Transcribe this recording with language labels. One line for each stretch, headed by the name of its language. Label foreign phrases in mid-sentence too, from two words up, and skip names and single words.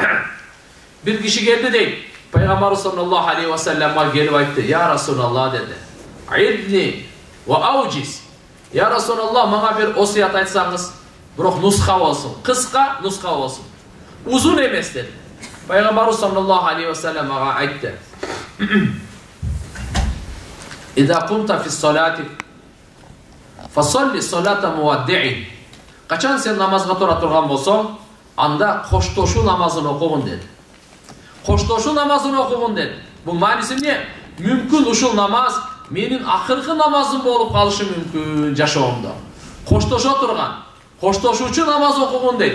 Kyrgyz: Бир киши келди дейт. Пайгамбар
Arabic: صلى الله عليه وسلم
Kyrgyz: келип айтты:
Arabic: "يا رسول الله"
Kyrgyz: деди.
Arabic: "عظني وأوجز." "يا رسول الله,
Kyrgyz: мага бир осуят айтсаңыз, бирок нуска болсун, кыска нуска болсун. Узун эмес" деди. Пайгамбар
Arabic: صلى الله عليه وسلم
Kyrgyz: мага айтты:
Arabic: "إذا قمت في صلاتك فصل صلاة مودع."
Kyrgyz: Качан сен намазга тура турган болсоң, анда коштошуу намазын окугун деди. Коштошуу намазын окугун деди. Бул мааниси эмне? Мүмкүн ушул намаз менин акыркы намазым болуп калышы мүмкүн жашоомдо. Коштошо турган, коштошуучу намаз окугун дейт.